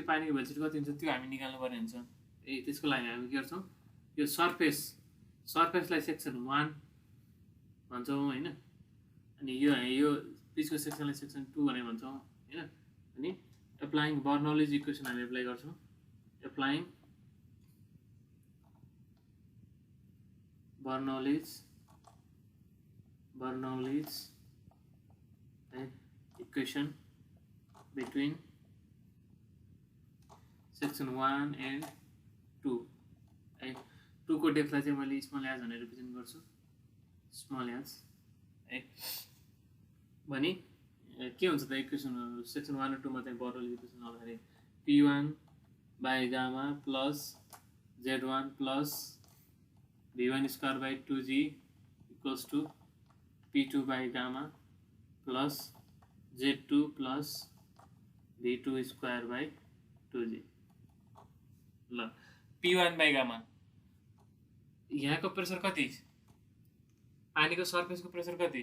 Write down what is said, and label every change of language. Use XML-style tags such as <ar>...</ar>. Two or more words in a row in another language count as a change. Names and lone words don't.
<ne>पानीको भेलोसिटी कति हुन्छ त्यो हामी निकाल्नु पर्ने हुन्छ है त्यसको लागि हामी के गर्छौं यो सरफेसलाई सेक्सन 1 भन्छौं हैन अनि यो पिचको सेक्सनलाई सेक्सन 2 भनेर भन्छौं हैन अनि</ne> <en>applying Bernoulli's equation</en> <ne>हामी अप्लाई गर्छौं</ne> <en>applying Bernoulli's equation between section 1 and 2</en> <ne>है 2 को डेप्थलाई चाहिँ मैले</ne> <en>small h</en> <ne>भनेर रिप्रेजेन्ट गर्छु</ne> <en>small h</en> <ne>है भने के हुन्छ त</ne> <en>equation section 1</en> <ne>र 2 मा चाहिँ</ne> <en>Bernoulli equation आउँदाखेरि p1 by gamma plus z1 plus v1 square by 2g equals to p2 by gamma plus z2 plus v2 square by 2g</en> <ne>ल</ne> <en>p1 by gamma</en> <ne>यहाँको प्रेसर कति पानीको सरफेसको प्रेसर कति</ne>